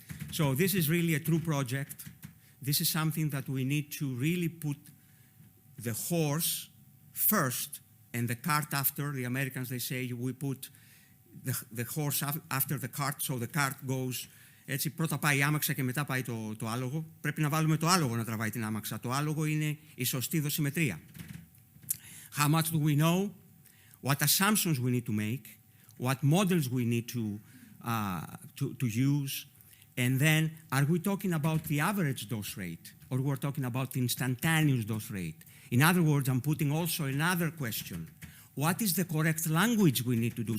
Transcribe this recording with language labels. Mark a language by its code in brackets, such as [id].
[en] So this is really a true project. This is something that we need to really put the horse first and the cart after. The Americans, they say, we put the horse after the cart, so the cart goes. [el] Έτσι, πρώτα πάει η άμαξα και μετά πάει το άλογο. Πρέπει να βάλουμε το άλογο να τραβάει την άμαξα. Το άλογο είναι η σωστή δοσιμετρία. [en] How much do we know? What assumptions we need to make? What models we need to use? And then, are we talking about the average dose rate? Or we're talking about the instantaneous dose rate? In other words, I'm putting also another question. What is the correct language we need to do?